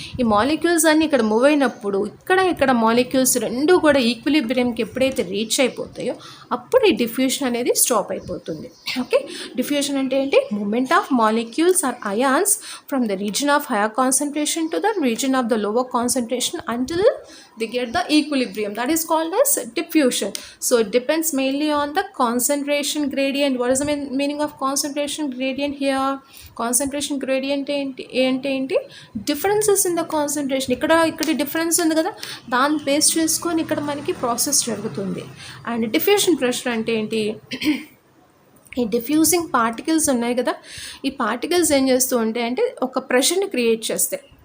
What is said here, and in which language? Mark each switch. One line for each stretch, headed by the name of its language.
Telugu: ఈ మాలిక్యూల్స్ అన్నీ ఇక్కడ మూవ్ అయినప్పుడు ఇక్కడ మాలిక్యూల్స్ రెండు కూడా ఈక్విలిబ్రియంకి ఎప్పుడైతే రీచ్ అయిపోతాయో అప్పుడు ఈ డిఫ్యూషన్ అనేది స్టాప్ అయిపోతుంది. ఓకే, డిఫ్యూషన్ అంటే ఏంటి,
English: Moment of molecules or ions from the region of higher concentration to the region of the lower concentration until they get the equilibrium. That is called as diffusion. So it depends mainly on the concentration gradient. What is the meaning of concentration gradient here? Concentration gradient ఏంటి, differences in the concentration.
Telugu: ఇక్కడ difference ఉంది కదా, దాన్ని base చేసుకొని ఇక్కడ మనకి process జరుగుతుంది. And diffusion pressure అంటే ఏంటి, ఈ డిఫ్యూజింగ్ పార్టికల్స్ ఉన్నాయి కదా, ఈ పార్టికల్స్ ఏం చేస్తూ ఉంటాయి అంటే ఒక ప్రెషర్ని క్రియేట్ చేస్తాయి.